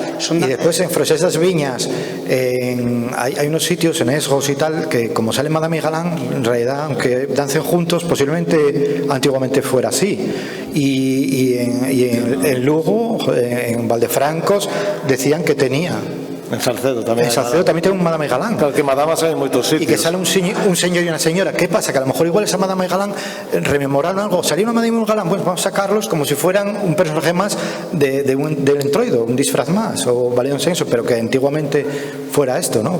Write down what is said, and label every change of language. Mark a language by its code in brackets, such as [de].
[es] Y después en Frosesas Viñas hay unos sitios en Esgos y tal que como sale Madame y Galán, en realidad aunque dancen juntos posiblemente antiguamente fuera así. Y en Lugo, en Valdefrancos decían que tenía. [gl] En Salcedo tamén. En Salcedo tamén ten un Madame Galán. Claro que Madamas hai en moitos sitios. E que sale un señor e unha señora. [es] ¿Qué pasa? Que a lo mejor igual esa Madame Galán rememoraron algo. Salió una Madame Galán, pues vamos a sacarlos como si fueran un personaje más del entroido, un disfraz más, o valía un senso, pero que antiguamente fuera esto, ¿no?